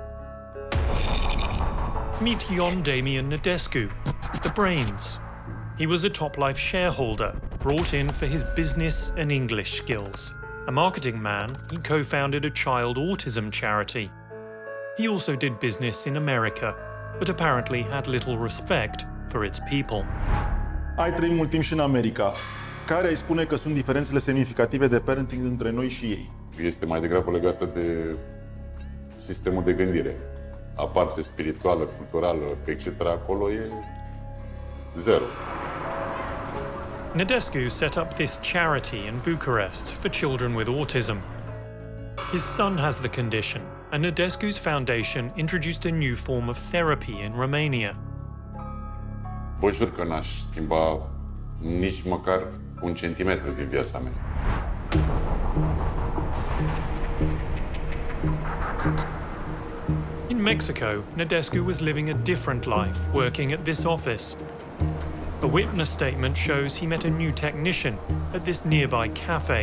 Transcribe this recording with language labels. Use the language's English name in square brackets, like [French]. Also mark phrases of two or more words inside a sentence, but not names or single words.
[English] Meet Ion Damian Nadescu, the brains. He was a Top Life shareholder, brought in for his business and English skills. A marketing man, he co-founded a child autism charity. He also did business in America, but apparently had little respect for its people. [Romanian] Ai trăit mult timp și în America. Care ai spune că sunt diferențele semnificative de parenting între noi și ei? Este mai degrabă legată de sistemul de gândire. aparte spirituală, culturală, etc., acolo e zero. [English] Nadescu set up this charity in Bucharest for children with autism. His son has the condition, and Nadescu's foundation introduced a new form of therapy in Romania. [Romanian] Vă jur că n-aș schimba nici măcar un centimetru din viața mea. [English] In Mexico, Nadescu was living a different life, working at this office. A witness statement shows he met a new technician at this nearby cafe.